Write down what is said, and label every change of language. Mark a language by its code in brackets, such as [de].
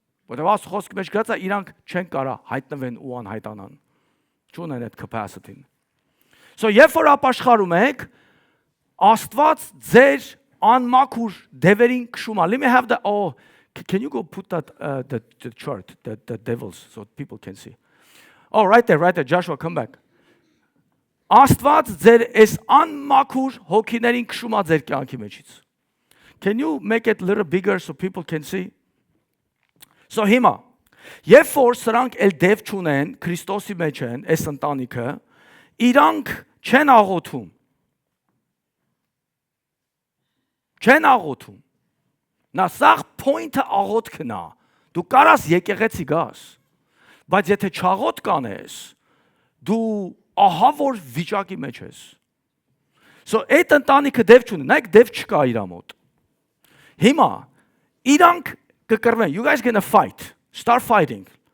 [hy] Որտեղ խոսքի մեջ գրած է, իրանք չեն կարա հայտնվեն ու անհայտանան։ Չունեն այդ capacity-ն։ So երբ որ ապաշխարում եք, Աստված ձեր անմաքուր դևերին քշում է։ [en] Let me have the can you go put that the chart, the devils, so people can see. Oh, right there, Joshua, come back. [hy] Աստված ձեր այս անմաքուր հոգիներին քշում է ձեր կյանքի մեջից։ [en] Can you make it a little bigger so people can see? [hy] So հիմա, երբ որ սրանք էլ դև չունեն, Քրիստոսի մեջ են, այս ընտանիքը, իրանք չեն աղոթում։ Չեն աղոթում։ Նա սաղ point-ը աղոթքն է։ Դու կարաս եկեղեցի գաս, բայց եթե չաղոթ կանես, դու ահա որ վիճակի մեջ ես։ So այդ ընտանիքը դև չունի, նայեք դև չկա իր մոտ։ Հիմա իրանք կկռվեն, [en] you guys gonna fight, start fighting,